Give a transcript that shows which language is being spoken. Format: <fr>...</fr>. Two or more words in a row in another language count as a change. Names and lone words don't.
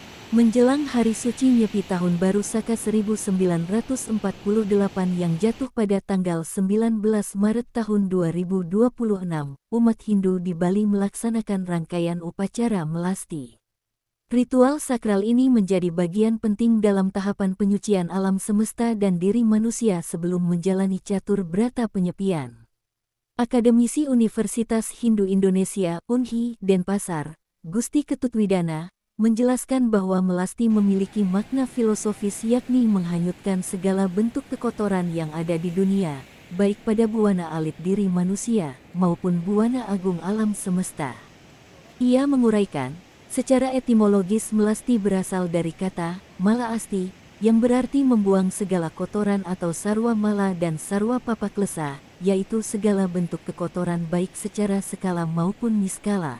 <id>Menjelang Hari Suci Nyepi Tahun Baru Saka 1948 yang jatuh pada tanggal 19 Maret tahun 2026, umat Hindu di Bali melaksanakan rangkaian upacara melasti. Ritual sakral ini menjadi bagian penting dalam tahapan penyucian alam semesta dan diri manusia sebelum menjalani catur brata penyepian. Akademisi Universitas Hindu Indonesia (UNHI) Denpasar, Gusti Ketut Widana, menjelaskan bahwa melasti memiliki makna filosofis yakni menghanyutkan segala bentuk kekotoran yang ada di dunia, baik pada buana alit diri manusia maupun buana agung alam semesta. Ia menguraikan, secara etimologis melasti berasal dari kata mala asti, yang berarti membuang segala kotoran atau sarwa mala dan sarwa papaklesa, yaitu segala bentuk kekotoran baik secara skala maupun niskala.</id>